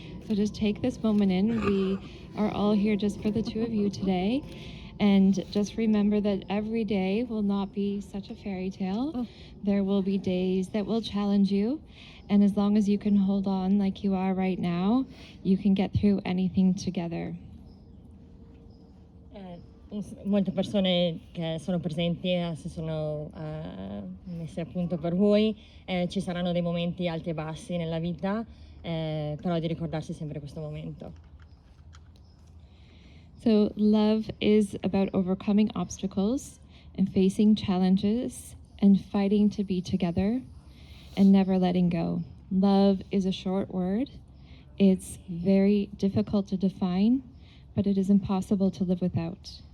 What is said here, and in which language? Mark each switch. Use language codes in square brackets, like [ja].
[en] So just take this moment in. We are all here just for the two of you today. And just remember that every day will not be such a fairy tale. There will be days that will challenge you. And as long as you can hold on like you are right now, you can get through anything together. [it] Molte persone che sono presenti si sono messe a punto per voi. Ci saranno dei momenti alti e bassi nella vita, però di ricordarsi sempre questo momento. [en] So love is about overcoming obstacles and facing challenges and fighting to be together and never letting go. Love is a short word. It's very difficult to define, but it is impossible to live without.